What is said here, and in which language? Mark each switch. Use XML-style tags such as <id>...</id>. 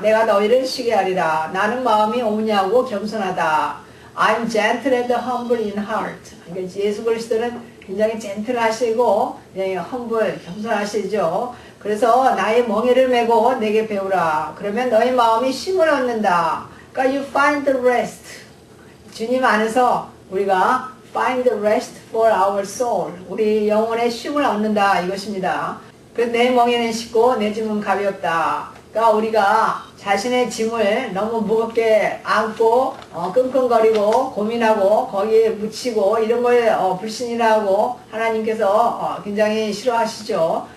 <ko>내가 너희를 쉬게 하리라. 나는 마음이 온유하고 겸손하다.</ko> <en>I'm gentle and humble in heart.</en> <ko>그러니까 예수 그리스도는 굉장히 젠틀하시고 험블 겸손하시죠. 그래서 나의 멍에를 메고 내게 배우라. 그러면 너의 마음이 쉼을 얻는다.</ko> <en>그러니까 you find the rest.</en> <ko>주님 안에서 우리가</ko> <en>find the rest for our soul.</en> <ko>우리 영혼의 쉼을 얻는다 이것입니다. 그래서 내 멍에는 쉽고 내 짐은 가볍다. 그러니까 우리가 자신의 짐을 너무 무겁게 안고 끙끙거리고 고민하고 거기에 묻히고 이런 걸 불신이라고 하나님께서 굉장히 싫어하시죠.</ko>